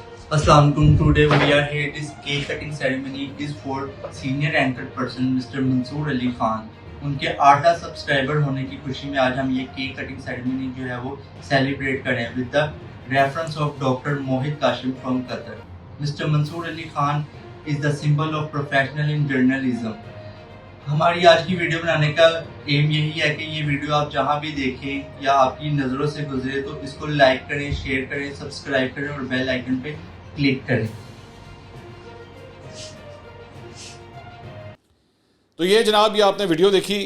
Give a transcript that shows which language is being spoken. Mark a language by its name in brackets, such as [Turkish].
[English] السلام علیکم. Today we are here. This cake cutting ceremony is for senior anchor person mister Mansoor Ali Khan. [Urdu] ان کے 8 lakh subscriber ہونے کی خوشی میں آج ہم یہ کیک کٹنگ سیریمنی جو ہے وہ سیلیبریٹ کریں [English] With the reference of doctor Mohit Kasim from Qatar. Mister Mansoor Ali Khan is the symbol of professional in journalism. [Urdu] ہماری آج کی ویڈیو بنانے کا ایم یہی ہے کہ یہ ویڈیو آپ جہاں بھی دیکھیں یا آپ کی نظروں سے گزرے تو اس کو لائک کریں, شیئر کریں, سبسکرائب کریں اور بیل آئیکن پہ کلک کریں. تو یہ جناب یہ آپ نے ویڈیو دیکھی.